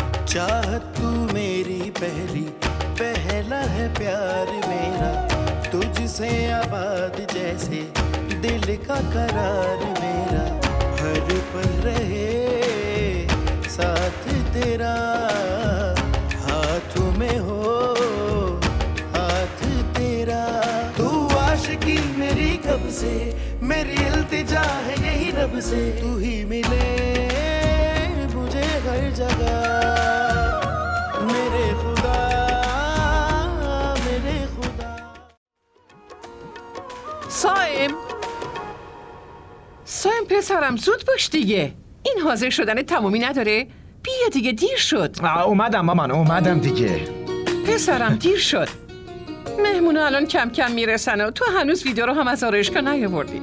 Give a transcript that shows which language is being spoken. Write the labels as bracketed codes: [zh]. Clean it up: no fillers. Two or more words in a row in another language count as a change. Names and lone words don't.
[hi] चाहत तू मेरी पहली, पहला है प्यार मेरा, तुझसे आबाद जैसे दिल का करार मेरा, हर पल रहे साथ तेरा, हाथों में हो हाथ तेरा। तू आशिकी मेरी कब से, मेरी इल्तिजा है यही रब से, तू ही मिले मुझे हर जगह, मेरे खुदा मेरे खुदा. [fa] سایم پسرم زود باش دیگه، این حاضر شدن تمومی نداره؟ بیا دیگه دیر شد. اومدم مامان، اومدم دیگه. پسرم دیر شد، مهمونا الان کم کم میرسن و تو هنوز ویدیو رو هم از آرایشگاه نیاوردی.